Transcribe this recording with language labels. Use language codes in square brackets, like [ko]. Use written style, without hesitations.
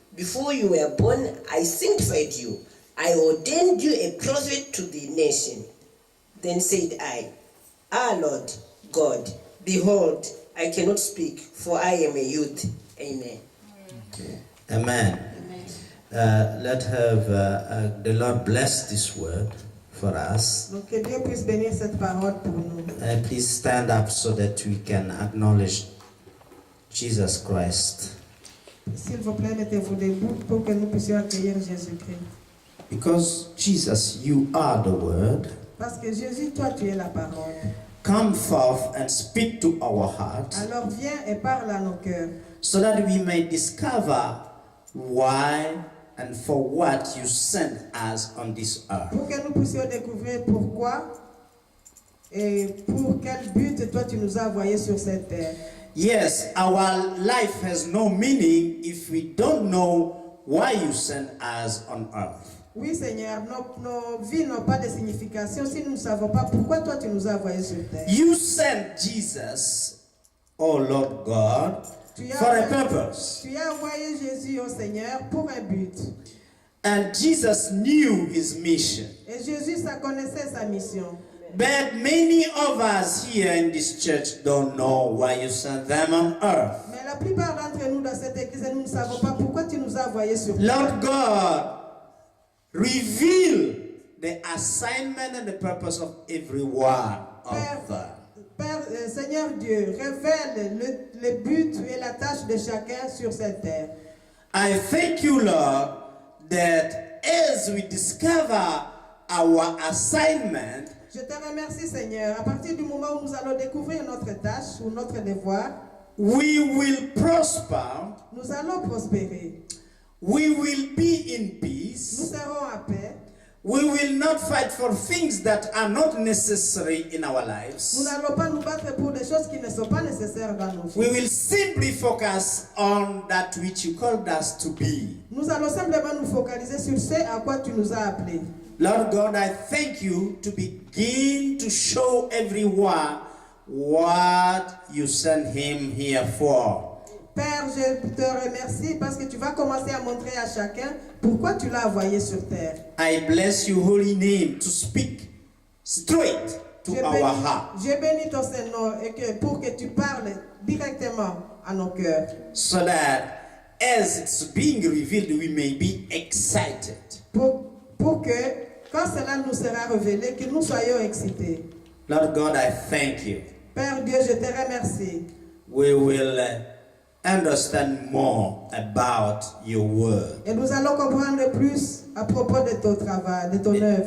[en] Before you were born, I sanctified you. I ordained you a prophet to the nation. Then said I, Ah, Lord God, behold, I cannot speak, for I am a youth. Amen. Amen. Let the Lord bless this word for us. [fr] Donc, que Dieu puisse bénir cette parole pour nous. [en] Please stand up so that we can acknowledge Jesus Christ. [fr] S'il vous plaît, mettez-vous debout pour que nous puissions accueillir Jésus-Christ. [en] Because Jesus, you are the word. [fr] Parce que Jésus, toi, tu es la parole. [en] Come forth and speak to our hearts [fr] Alors viens et parle à nos cœurs, [en] so that we may discover why and for what you sent us on this earth. [fr] pour que nous puissions découvrir pourquoi et pour quel but toi tu nous as envoyés sur cette terre. [en] Yes, our life has no meaning if we don't know why you sent us on earth. [fr] Oui Seigneur, nos vies n'ont pas de signification si nous ne savons pas pourquoi toi tu nous as envoyés sur terre. [en] You sent Jesus, oh Lord God, for a purpose. [fr] Tu as envoyé Jésus au Seigneur pour un but. [en] And Jesus knew his mission. [fr] Et Jésus, ça connaissait sa mission. [en] But many of us here in this church don't know why you sent them on earth. [fr] Mais la plupart d'entre nous dans cette église, nous ne savons pas pourquoi tu nous as envoyés sur terre. [en] Lord God, reveal the assignment and the purpose of every one of them. [fr] Père, Seigneur Dieu, révèle le but et la tâche de chacun sur cette terre. [en] I thank you, Lord, that as we discover our assignment, [fr] Je te remercie, Seigneur. À partir du moment où nous allons découvrir notre tâche ou notre devoir, [en] we will prosper, [fr] nous allons prospérer. [en] we will be in [fr] Nous [en] peace, [fr] serons en paix. [en] we will not fight for things that are not necessary in our [fr] Nous [en] lives. [fr] n'allons pas nous battre pour des choses qui ne sont pas nécessaires dans nos [en] We [fr] vies. [en] will simply focus on that which you called us to be. [fr] Nous allons simplement nous focaliser sur ce à quoi tu nous as appelés. [en] Lord God, I thank you to begin to show everyone what you sent him here for. [fr] Père, je te remercie parce que tu vas commencer à montrer à chacun pourquoi tu l'as envoyé sur terre. [en] I bless your holy name to speak straight to our heart, [fr] Je bénis ton Saint-Nom et que pour que tu parles directement à nos cœurs. [en] so that as it's being revealed, we may be excited. [fr] Pour que, quand cela nous sera révélé, que nous soyons excités. [en] Lord God, I thank you. [fr] Père Dieu, je te remercie. [en] We will understand more about your word [fr] Et nous allons comprendre plus à propos de ton travail, de ton œuvre.